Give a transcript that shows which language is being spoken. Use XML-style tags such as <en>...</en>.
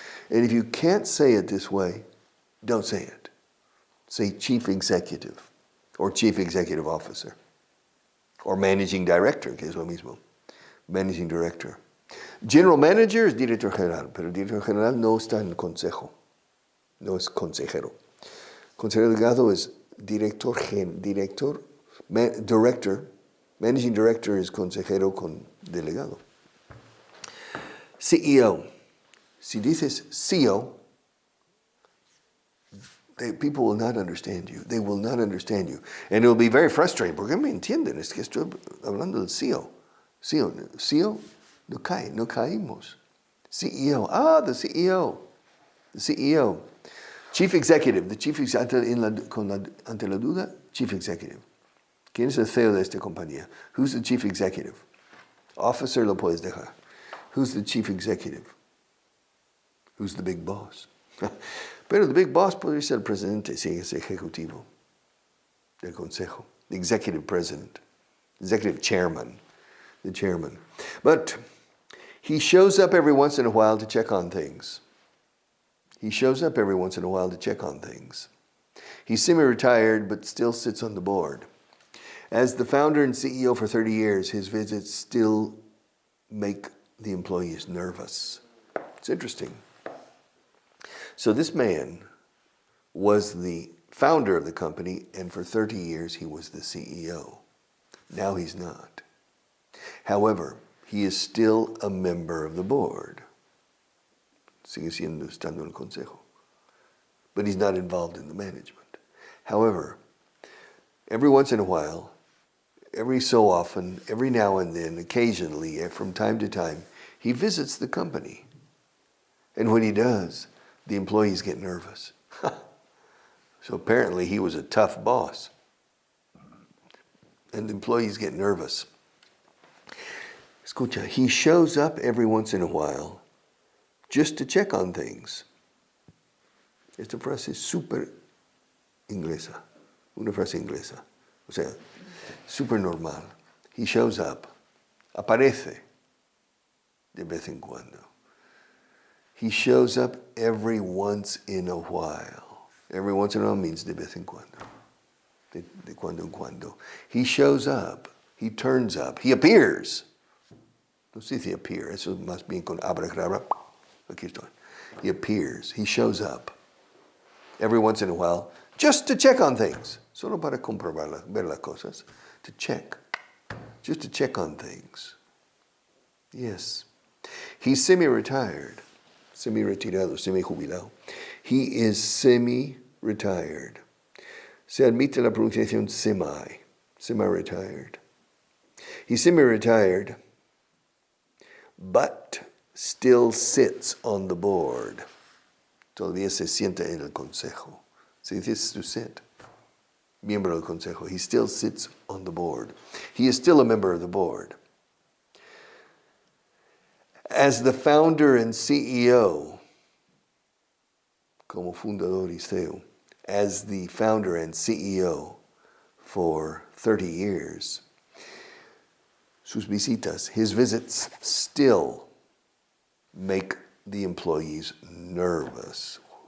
<en>And if you can't say it this way, don't say it. Say Chief Executive or Chief Executive Officer. Or managing director,</en> <es>que es lo mismo.</es> <en>Managing director.</en> <es>General manager es director general, pero el director general no está en el consejo. No es consejero. Consejero delegado es director. Director. Managing director es consejero con delegado. CEO. Si dices</es> <en>CEO, people will not understand you. They will not understand you. And it will be very frustrating.</en> <es>¿Por qué me entienden? Es que estoy hablando del CEO.</es> <en>CEO,</en> <es>no caímos.</es> <en>CEO, the CEO. The CEO. Chief Executive. The Chief Executive,</en> <es>ante la duda,</es> <en>Chief Executive.</en> <es>¿Quién es el CEO de esta compañía?</es> <en>Who's the Chief Executive?</en> <es>Officer lo puedes dejar.</es> <en>Who's the Chief Executive? Who's the big boss?</en> <es>Pero</es> <en>the big boss</en> <es>podría ser el presidente, si es ejecutivo del consejo.</es> <en>The executive president. Executive chairman. The chairman. But he shows up every once in a while to check on things. He's semi-retired, but still sits on the board. As the founder and CEO for 30 years, his visits still make the employees nervous. It's interesting. So this man was the founder of the company, and for 30 years he was the CEO. Now he's not. However, he is still a member of the board.</en> <es>Sigue estando en el consejo.</es> <en>But he's not involved in the management. However, every once in a while, every so often, every now and then, occasionally, from time to time, he visits the company. And when he does, the employees get nervous. So apparently he was a tough boss. And the employees get nervous. Escucha, he shows up every once in a while just to check on things.</en> <es>Esta frase es súper inglesa. Una frase inglesa. O sea, súper normal.</es> <en>He shows up.</en> <es>Aparece de vez en cuando.</es> <en>He shows up every once in a while. Every once in a while means</en> <es>de vez en cuando. De cuando en cuando.</es> <en>He shows up. He turns up. He appears.</en> <es>No sé si</es> <en>appear.</en> <es>Eso más bien con abracadabra. Aquí estoy.</es> <en>He appears. He shows up. Every once in a while. Just to check on things.</en> <es>Solo para comprobar, ver las cosas.</es> <en>To check. Just to check on things. Yes. He's semi-retired.</en> <es>Semi-retirado, semi-jubilado.</es> <en>He is semi-retired.</en> <es>Se admite la pronunciación semi.</es> <en>Semi-retired. He's semi-retired, but still sits on the board.</en> <es>Todavía se sienta en el consejo. Se dice to sit. Miembro del consejo.</es> <en>He still sits on the board. He is still a member of the board. As the founder and CEO,</en> <es>como fundador y CEO,</es> <en>as the founder and CEO for 30 years,</en> <es>sus visitas,</es> <en>his visits still make the employees nervous.</en>